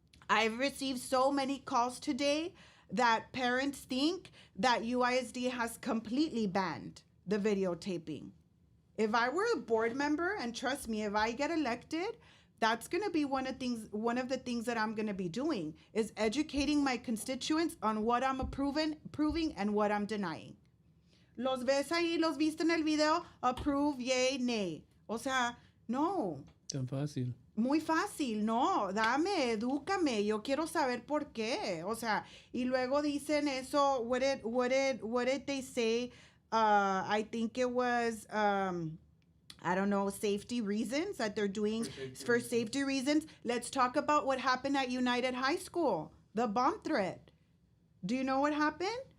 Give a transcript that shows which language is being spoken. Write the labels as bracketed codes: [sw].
[en] I've received so many calls today that parents think that UISD has completely banned the videotaping. If I were a board member, and trust me, if I get elected, That's going to be one of the things that I'm going to be doing is educating my constituents on what I'm proving and what I'm denying. [es] Los ves ahí, los viste en el video, [en] approve, yay, nay. [es] O sea, no. Tan fácil. Muy fácil, no, dame, edúcame, yo quiero saber por qué. O sea, y luego dicen eso, [en] what did they say? I think it was, I don't know, safety reasons that they're doing for safety reasons. Let's talk about what happened at United High School, the bomb threat. Do you know what happened?